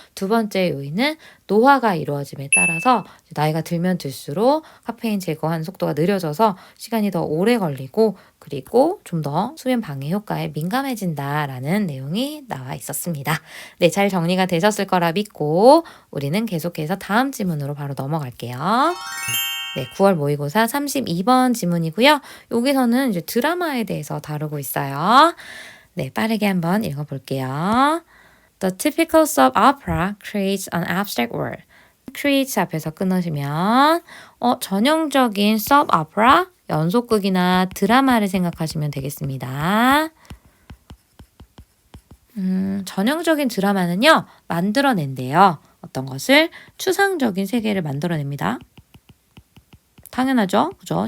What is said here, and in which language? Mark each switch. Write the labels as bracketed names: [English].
[Korean] 두 번째 요인은 노화가 이루어짐에 따라서 나이가 들면 들수록 카페인 제거하는 속도가 느려져서 시간이 더 오래 걸리고 그리고 좀 더 수면 방해 효과에 민감해진다라는 내용이 나와 있었습니다. 네, 잘 정리가 되셨을 거라 믿고 우리는 계속해서 다음 지문으로 바로 넘어갈게요. 네, 9월 모의고사 32번 지문이고요. 여기서는 이제 드라마에 대해서 다루고 있어요. 네, 빠르게 한번 읽어볼게요. [English] The typical soap opera creates an abstract world. [Korean] creates 앞에서 끊으시면 전형적인 soap opera, 연속극이나 드라마를 생각하시면 되겠습니다. 전형적인 드라마는요. 만들어낸대요. 어떤 것을 추상적인 세계를 만들어냅니다. 당연하죠. 그죠?